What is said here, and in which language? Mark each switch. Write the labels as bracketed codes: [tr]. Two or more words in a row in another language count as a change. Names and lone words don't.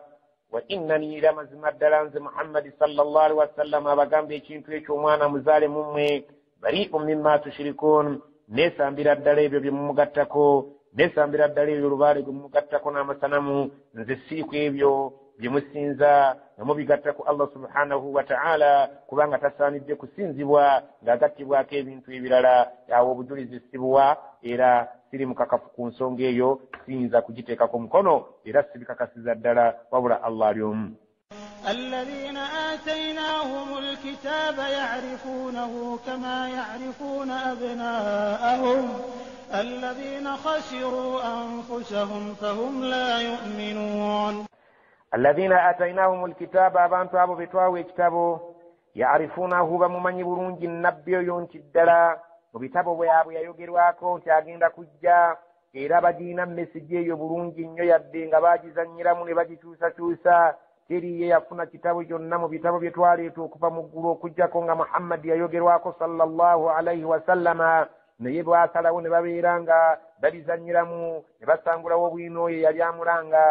[ar] وإنني إلا [lg] mazima ddala nze Muhammadi [ar] صلى الله عليه وسلم [lg] abagambe ekintu ekyo omwana muzaale mummwe [ar] بريء مما تشركون [lg] neesambira ddala ebyo bye mumugattako neesambira ddala ebyo olubaale gwe mumugattako n'amasanamu nze siiku ebyo bye musinza nga mubigattako [ar] الله سبحانه وتعالى [lg] kubanga tasaanidde kusinzibwa ng'agattibwako ebintu ebirala. Awo obujulizi sibuwa era siri mukakafu ku nsonga eyo siyinza kugiteekako mukono era sibikakasiza ddala wabula Allah ali omu. [ar] الذين آتيناهم الكتاب يعرفونه كما يعرفون أبناءهم الذين خسروا أنفسهم فهم لا يؤمنون. الذين آتيناهم الكتاب [lg] abantu abo betwawe ekitabo يعرفونه bamumanyi bulungi nnabbi oyo nti ddala mu bitabo bwabwe yayogerwako nti agenda kujja era bagiina mesigi eyo bulungi nnyo yadde nga bagizanyiramu ne bagikyusakyusa. Teri ye yafuna kitabo kyonna mu bitabo bye twaleeta okuva mu ggulu okujjako nga Muhammadi yayogerwako [ar] صلى الله عليه وسلم [lg] naye bwasalawo ne babeera nga babizanyiramu ne basangulawo obwino oyo yali amulanga.